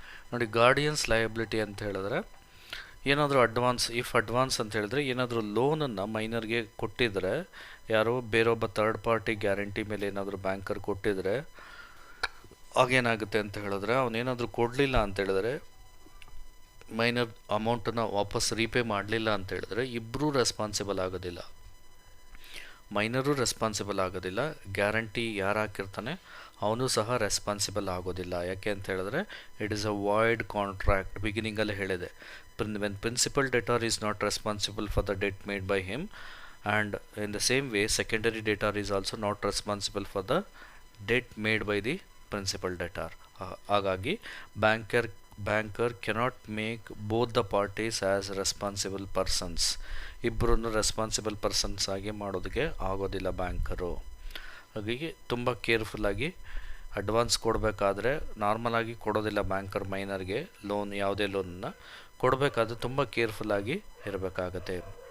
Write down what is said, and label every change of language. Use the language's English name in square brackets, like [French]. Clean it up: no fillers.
[Kannada] ನೋಡಿ, guardians liability ಅಂತ ಹೇಳಿದ್ರೆ ಏನಾದರೂ ಅಡ್ವಾನ್ಸ್ ಅಂತ ಹೇಳಿದ್ರೆ ಏನಾದರೂ ಲೋನನ್ನು ಮೈನರ್ಗೆ ಕೊಟ್ಟಿದ್ರೆ, ಯಾರೋ ಬೇರೊಬ್ಬ ಥರ್ಡ್ ಪಾರ್ಟಿ ಗ್ಯಾರಂಟಿ ಮೇಲೆ ಏನಾದರೂ ಬ್ಯಾಂಕರ್ ಕೊಟ್ಟಿದ್ರೆ ಆಗೇನಾಗುತ್ತೆ ಅಂತ ಹೇಳಿದ್ರೆ ಅವನೇನಾದರೂ ಕೊಡಲಿಲ್ಲ ಅಂತ ಹೇಳಿದ್ರೆ, ಮೈನರ್ ಅಮೌಂಟನ್ನು ವಾಪಸ್ ರೀಪೇ ಮಾಡಲಿಲ್ಲ ಅಂತ ಹೇಳಿದ್ರೆ ಇಬ್ಬರೂ ರೆಸ್ಪಾನ್ಸಿಬಲ್ ಆಗೋದಿಲ್ಲ. ಮೈನರು ರೆಸ್ಪಾನ್ಸಿಬಲ್ ಆಗೋದಿಲ್ಲ, ಗ್ಯಾರಂಟಿ ಯಾರು ಹಾಕಿರ್ತಾನೆ ಅವನು ಸಹ ರೆಸ್ಪಾನ್ಸಿಬಲ್ ಆಗೋದಿಲ್ಲ. ಯಾಕೆ ಅಂತ ಹೇಳಿದ್ರೆ [English] It is a void contract. [Kannada] ಬಿಗಿನಿಂಗಲ್ಲೇ ಹೇಳಿದೆ, [English] when principal debtor is not responsible for the debt made by him, and in the same way secondary debtor is also not responsible for the debt made by the principal debtor. ಹಾಗಾಗಿ banker cannot make both the parties as responsible persons. [Kannada] ಇಬ್ಬರನ್ನು responsible persons ಆಗಿ ಮಾಡೋದಕ್ಕೆ ಆಗೋದಿಲ್ಲ banker. ಹಾಗಾಗಿ ತುಂಬ ಕೇರ್ಫುಲ್ಲಾಗಿ advance ಕೊಡಬೇಕಾದ್ರೆ ನಾರ್ಮಲಾಗಿ ಕೊಡೋದಿಲ್ಲ ಬ್ಯಾಂಕರ್ ಮೈನರ್ಗೆ. ಯಾವುದೇ ಲೋನನ್ನು ಕೊಡಬೇಕಾದ್ರೆ ತುಂಬ ಕೇರ್ಫುಲ್ಲಾಗಿ ಇರಬೇಕಾಗತ್ತೆ.